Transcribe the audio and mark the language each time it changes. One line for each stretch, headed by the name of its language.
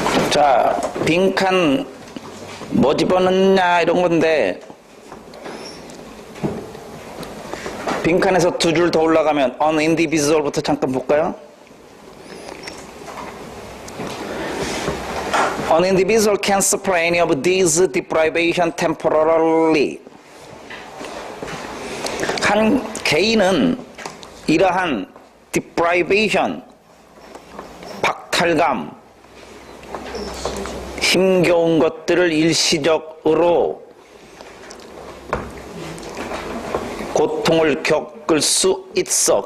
Korean: 자, 빈칸 뭐 집어넣냐 이런 건데 빈칸에서 두 줄 더 올라가면
English: on individual
Korean: 부터 잠깐 볼까요?
English: An individual can suffer any of these deprivation temporarily.
Korean: 한 개인은 이러한 deprivation, 박탈감, 힘겨운 것들을 일시적으로 고통을 겪을 수 있어.